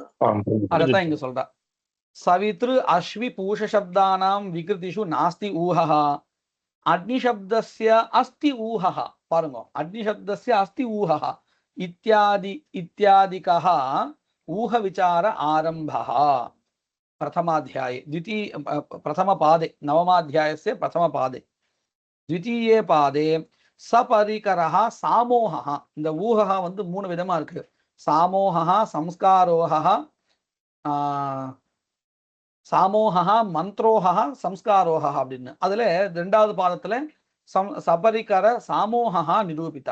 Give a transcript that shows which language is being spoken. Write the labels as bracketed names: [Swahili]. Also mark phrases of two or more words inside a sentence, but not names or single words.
[Tamil] அதத்தான் இங்க சொல்றா. [Sanskrit] सवितृ अश्वि पूष शब्दानां विकृतिषु नास्ति ऊहः, अग्नि शब्दस्य अस्ति ऊहः. பாருங்க, अग्नि शब्दस्य अस्ति ऊहः इत्यादिकः ऊह विचार आरम्भः प्रथमाध्याये प्रथमपादे नवमाध्यायस्य प्रथमपादे द्वितीये पादे सपरिकरः सामोहः. [Tamil] இந்த ஊகா வந்து 3 விதமா இருக்கு. [Sanskrit] सामोहा, संस्कारोहा, सामोहा, मन्त्रोहा, संस्कारोहा அப்படின்னு. [Tamil] அதுல 2வது பாதத்துல [Sanskrit] सपरिकर सामोहा निरूपिता.